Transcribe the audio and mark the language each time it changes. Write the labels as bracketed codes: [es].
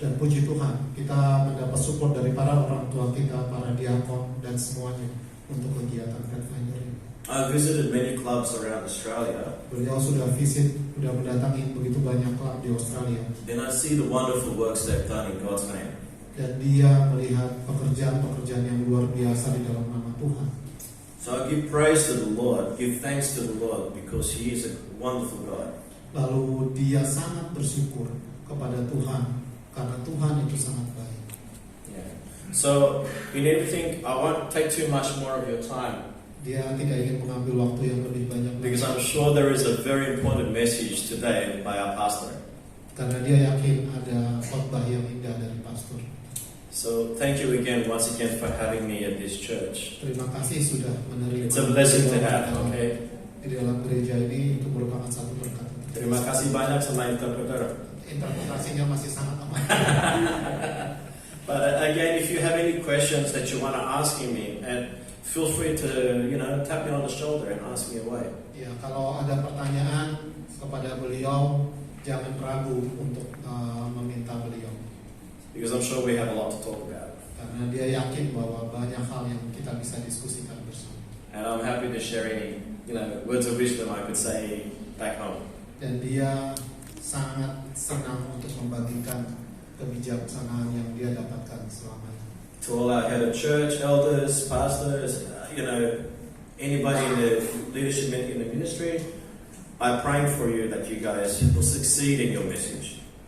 [id] Dan puji Tuhan, kita mendapat support dari para orang tua kita, para diakon dan semuanya untuk kegiatan Pathfinder ini. [en] I visited many clubs around Australia, [id] Beliau sudah mendatangi begitu banyak klub di Australia, [en] and I see the wonderful works they've done in God's name. [id] dan dia melihat pekerjaan-pekerjaan yang luar biasa di dalam nama Tuhan. [en] So I give praise to the Lord, give thanks to the Lord, because He is a wonderful God. [id] Lalu dia sangat bersyukur kepada Tuhan karena Tuhan itu sangat baik. [en] Yeah. So in anything, I won't take too much more of your time, [id] Dia tidak ingin mengambil waktu yang lebih banyak [en] because I'm [id] lagi, [en] sure there is a very important message today by our pastor. [id] karena dia yakin ada khotbah yang indah dari pastor. [en] So thank you once again for having me at this church. [id] Terima kasih sudah menerima. [en] It's a blessing to have, [id] dalam- [en] okay? [id] Di dalam gereja ini itu merupakan satu berkat. Terima kasih banyak sama interpreter. Interpretasinya masih sangat aman. [en] But again, if you have any questions that you want to ask me, and feel free to, tap me on the shoulder and ask me away. [id] Ya, kalau ada pertanyaan kepada beliau, jangan ragu untuk meminta beliau. [en] Because I'm sure we have a lot to talk about. [id] Karena dia yakin bahwa banyak hal yang kita bisa diskusikan bersama. [en] And I'm happy to share any, words of wisdom I could say back home. [id] Dan dia sangat senang untuk membagikan kebijaksanaan yang dia dapatkan selama ini. [en] To all our head of church, elders, pastors, anybody in the leadership in the ministry, I'm praying for you that you guys will succeed in your message.